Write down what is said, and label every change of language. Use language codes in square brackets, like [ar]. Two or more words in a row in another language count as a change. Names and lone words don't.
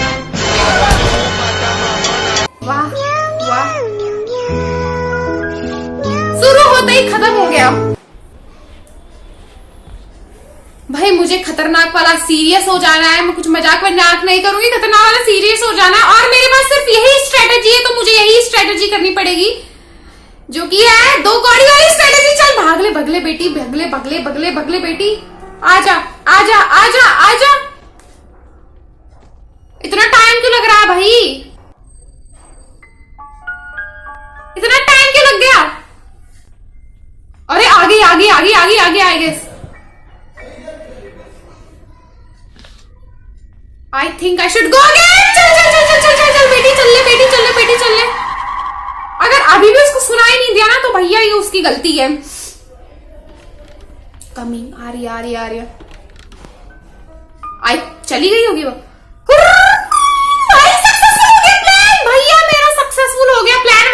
[hi] वाह वाह, शुरू होते ही खत्म हो गया। भाई मुझे खतरनाक वाला सीरियस हो जाना है। मैं कुछ मजाक नहीं करूंगी, खतरनाक वाला सीरियस हो जाना है। और मेरे पास सिर्फ यही स्ट्रेटेजी है, तो मुझे यही स्ट्रेटेजी करनी पड़ेगी, जो कि है 2 कौड़ी वाली स्ट्रेटेजी। चल भागले भगले बेटी, भगले भगले भगले भगले बेटी, आजा आजा आजा आजा। इतना टाइम क्यों लग रहा है भाई, इतना टाइम क्यों लग गया। अरे आगे आगे आगे आगे आगे आगे। [en] I think I should go again. [hi] चल चल चल चल चल चल चल बेटी चल ले, बेटी चल ले, बेटी चल ले। अगर अभी भी उसको सुनाई नहीं दिया ना, तो भैया ये उसकी गलती है। कमिंग आ रही आ रही आ रही। आई चली गई होगी वो। भाई सक्सेसफुल हो गया प्लान, भैया मेरा सक्सेसफुल हो गया प्लान।